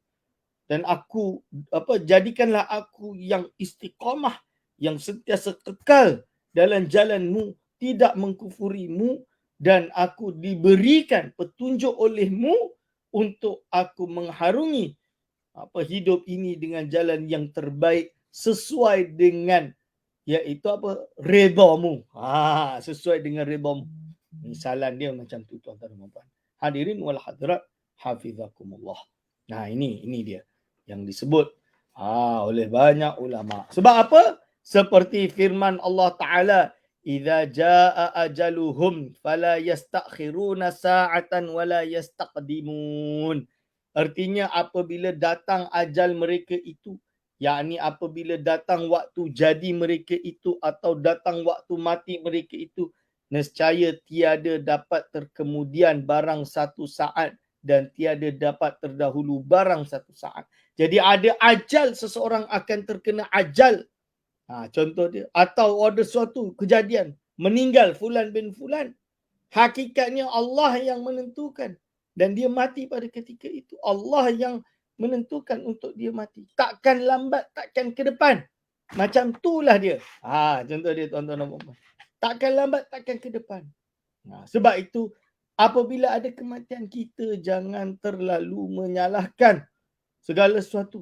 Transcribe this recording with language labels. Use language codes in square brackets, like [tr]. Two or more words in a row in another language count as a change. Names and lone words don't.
[ms] Dan aku, jadikanlah aku yang istiqamah, yang sentiasa kekal dalam jalanmu, tidak mengkufurimu, dan aku diberikan petunjuk olehmu untuk aku mengharungi hidup ini dengan jalan yang terbaik sesuai dengan iaitu redamu. Sesuai dengan redamu. Misalan dia macam tu, tuan-tuan dan puan. [ar] حاضرين والحاضرات حفظكم الله. [ms] Nah, ini dia yang disebut oleh banyak ulama. Sebab apa? Seperti firman Allah Ta'ala, [ar] "إذا جاء أجلهم فلا يستأخرون ساعة ولا يستقدمون." [ms] Artinya apabila datang ajal mereka itu, yakni apabila datang waktu jadi mereka itu atau datang waktu mati mereka itu, nescaya tiada dapat terkemudian barang satu saat dan tiada dapat terdahulu barang satu saat. Jadi ada ajal, seseorang akan terkena ajal. Contoh dia. Atau ada suatu kejadian, meninggal fulan bin fulan. Hakikatnya Allah yang menentukan. Dan dia mati pada ketika itu. Allah yang menentukan untuk dia mati. Takkan lambat, takkan ke depan. Macam itulah dia. Contoh dia tuan-tuan dan puan-puan. Takkan lambat, takkan ke depan. Sebab itu, apabila ada kematian, kita jangan terlalu menyalahkan segala sesuatu.